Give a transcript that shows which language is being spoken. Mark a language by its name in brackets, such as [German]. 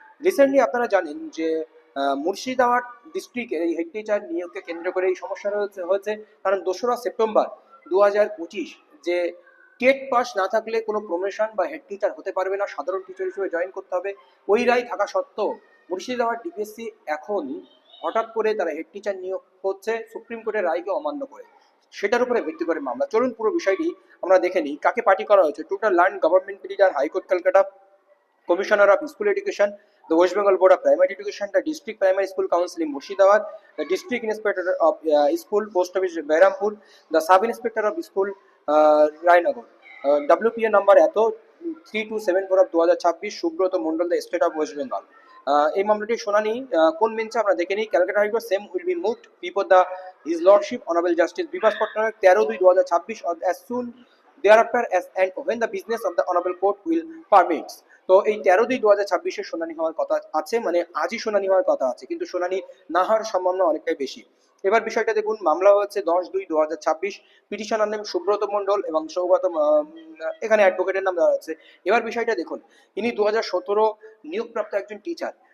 [Bangla] Recently আপনারা জানেন যে মুর্শিদাবাদ ডিস্ট্রিক্টের এই হেড টিচার নিয়োগকে কেন্দ্র করে এই সমস্যা হয়েছে কারণ 2রা সেপ্টেম্বর 2025 যে টেট পাস না থাকলে কোনো প্রমোশন বা হেড টিচার হতে পারবে না, সাধারণ টিচার হিসেবে জয়েন করতে হবে। ওই রায় থাকা সত্ত্বেও মুর্শিদাবাদ ডিপিএসসি এখন হঠাৎ করে তারা হেড টিচার নিয়োগ করছে সুপ্রিম কোর্টের রায়কে অমান্য করে। সেটার উপরে ভিত্তি করে মামলা। চলুন পুরো বিষয়টি আমরা দেখে নিই। কাকে পার্টি করা হয়েছে? [English] Total learn government leader, high court Kolkata, Commissioner of School Education, the West Bengal Board of Primary Education, the District Primary School Council in Murshidabad, the District Inspector of School, Post Office Behrampur, the Sub Inspector of School Rainagar, WPA number এতো 3274 of 2026, Subrata Mondal, the State of West Bengal। [Bangla] এই মামলাটির শুনানি কোন বেঞ্চে আমরা দেখে নিই। [English] Calcutta high court same will be moved before the his lordship honourable justice Bivas Patnaik 13/2/2026 or as soon thereafter as and when the business of the honorable court will permits। [Bangla] তো এই 13/2/2026 শুনানি হওয়ার কথা আছে, মানে আজই শুনানি হওয়ার কথা আছে, কিন্তু শুনানি না হওয়ার সম্ভাবনা অনেকটাই বেশি। এবার বিষয়টা দেখুন। মামলা হচ্ছে 10/2/2026। পিটিশনার নেম সুব্রত মন্ডল এবং সৌগত, এখানে অ্যাডভোকেটের নাম দেওয়া আছে। এবার বিষয়টা দেখুন, ইনি 2017 নিয়োগপ্রাপ্ত একজন টিচার।